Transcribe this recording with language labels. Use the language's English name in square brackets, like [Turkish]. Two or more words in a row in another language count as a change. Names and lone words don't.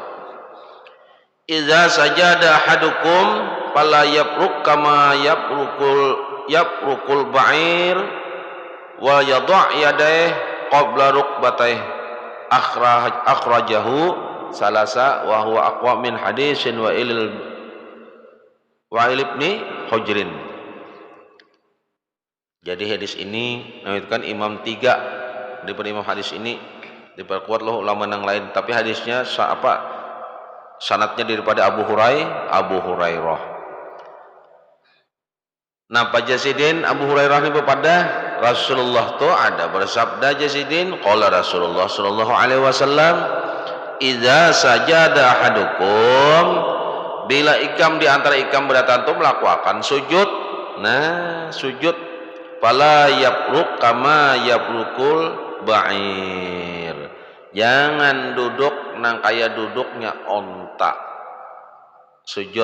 [Arabic] إذا سجد أحدكم فلا يبرك كما يبرك البعير ويضع يديه قبل ركبتيه أخرجه الثلاثة وهو أقوى من حديث وابن حجر. [Banjar] Jadi hadis ini menunjukkan imam tiga daripada imam hadis ini diperkuat loh ulama yang lain, tapi hadisnya sanadnya daripada Abu Hurairah. Nah, Pak Jasidin Abu Hurairah ini kepada Rasulullah tuh ada bersabda Jasidin [Arabic] قال رسول الله صلى الله عليه وسلم إذا سجد أحدكم [Banjar] bila ikam di antara ikam berdatang tuh melakukan sujud. Nah, sujud [Arabic] فلا يبرك كما يبرك البعير. [Banjar] Jangan duduk nang kaya duduknya onta. Sujud.